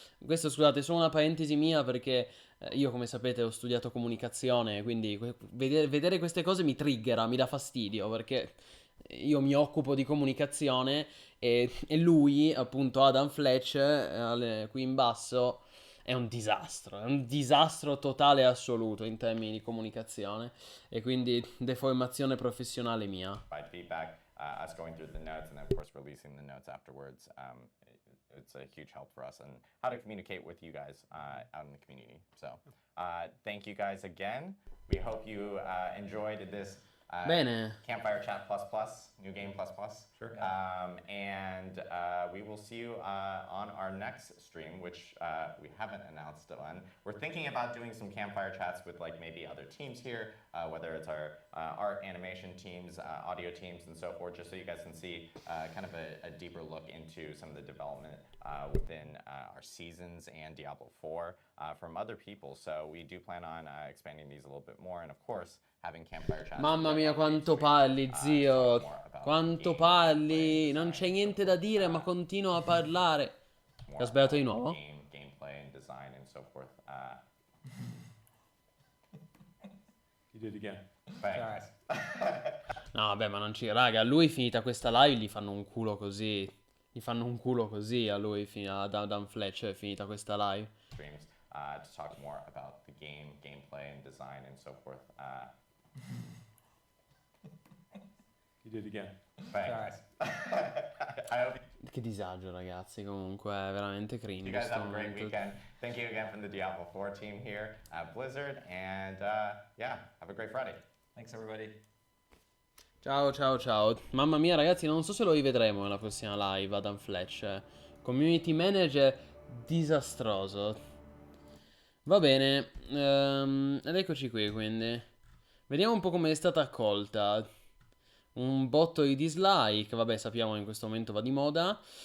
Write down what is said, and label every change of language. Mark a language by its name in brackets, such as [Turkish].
[Italian] Questo, scusate, è solo una parentesi mia perché io, come sapete, ho studiato comunicazione, quindi vedere queste cose mi triggera, mi dà fastidio perché io mi occupo di comunicazione e lui, appunto, Adam Fletcher, qui in basso, è un disastro totale e assoluto in termini di comunicazione e quindi deformazione professionale mia. [English] Provide feedback, us going through the notes, and then of course releasing the notes afterwards. It's a huge help for us and how to communicate with you guys out in the community. So thank you guys again. We hope you enjoyed this [Italian] Bene. [English] Campfire Chat ++, New Game ++. Sure. And we will see you on our next stream, which we haven't announced on. We're thinking about doing some campfire chats with like maybe other teams here, whether it's our art animation teams, audio teams, and so forth, just so you guys can see kind of a deeper look into some of the development within our seasons and Diablo 4 from other people. So we do plan on expanding these a little bit more, and of course, having campfire chats. [Italian] Mamma mia, quanto parli, zio. Quanto parli. Non c'è niente da dire, ma continuo a parlare. Ho sbagliato di nuovo? [English] Gameplay and design and so forth. You did it again. Thanks. [Italian] No, vabbè, ma non ci... Raga, a lui finita questa live gli fanno un culo così. Gli fanno un culo così a lui, a Dan Fletcher, finita questa live. [English] Streams to talk more about the gameplay and design and so forth. You did it again. Thanks. I hope [Italian] Che disagio, ragazzi, comunque, è veramente cringe. [English] you guys have a [Italian] sto [English] great [Italian] momento. [English] weekend. Thank you again from the Diablo 4 team here at Blizzard, and yeah, have a great Friday. Thanks, everybody. [Italian] Ciao, ciao, ciao. Mamma mia, ragazzi, non so se lo rivedremo nella prossima live, Adam Fletch. Community manager disastroso. Va bene, ed eccoci qui, quindi. Vediamo un po' come è stata accolta. Un botto di dislike, vabbè, sappiamo che in questo momento va di moda.